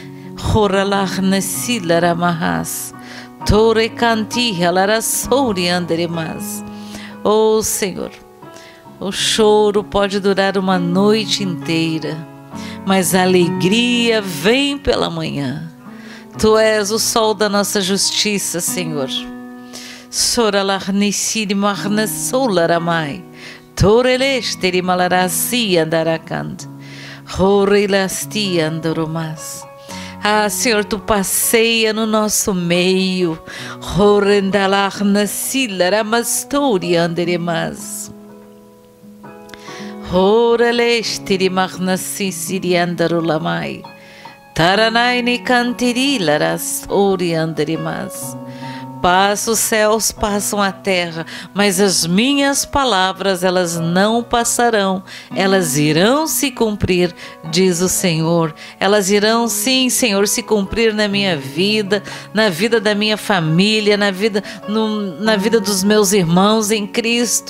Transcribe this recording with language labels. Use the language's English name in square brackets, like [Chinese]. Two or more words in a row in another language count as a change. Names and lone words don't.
[Portuguese] Senhor, o choro pode durar uma noite inteira, mas a alegria vem pela manhã. Tu és o sol da nossa justiça, Senhor. Soralarniciri marna solaramai, torelesteri malarasi andarakand, horelasti andoromas. Ah, Senhor, tu passeia no nosso meio. Horendalar nasilara mastori anderemas. Horelestiri magnasi siriandarulamai. Taranaini cantirilaras orianderimas. Passa os céus, passam a terra, mas as minhas palavras, elas não passarão, elas irão se cumprir, diz o Senhor. Elas irão sim, Senhor, se cumprir na minha vida, na vida da minha família, na vida dos meus irmãos em Cristo.